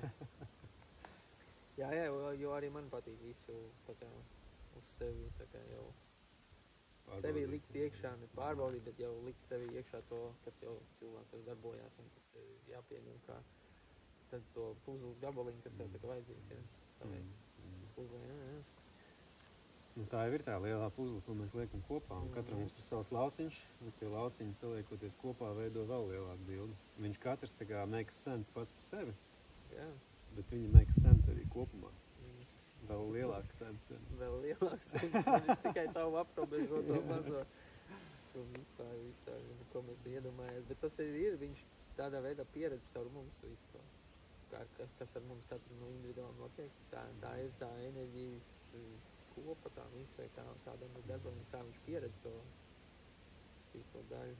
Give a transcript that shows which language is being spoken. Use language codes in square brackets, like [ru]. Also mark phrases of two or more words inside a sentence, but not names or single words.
[lv] jā, jo arī man patīk visu tā kā uz sevi, tā kā jau sevi likt iekšā, ne pārbaudīt, bet jau likt sevi iekšā to, kas jau cilvēkos darbojās, un tas ir jāpieņem kā tad to puzles gabaliņu, kas tev tā kā vajadzīgs, jā. Puzle, jā. Nu, tā jau ir tā lielā puzle, ko mēs liekam kopā, un katram mums ir savs lauciņš, un tie lauciņi saliekoties kopā veido vēl lielāku bildi. Viņš katrs tā kā [en] makes sense [lv] pats par sevi, Jā. bet viņi [en] makes sense [lv] arī kopumā. Vēl lielāks sense. Vēl lielāks sense, nevis tikai tavu aprobežoto mazo. Tu vispār, ko mēs te iedomājies. Bet tas ir, viņš tādā veidā pieredz caur mums to visu to. Kas ar mums katru individuāli notiek. Tā ir tā enerģijas kopa, tā visu, vai kādam ir darbojums, kā viņš pieredz to sīko daļu.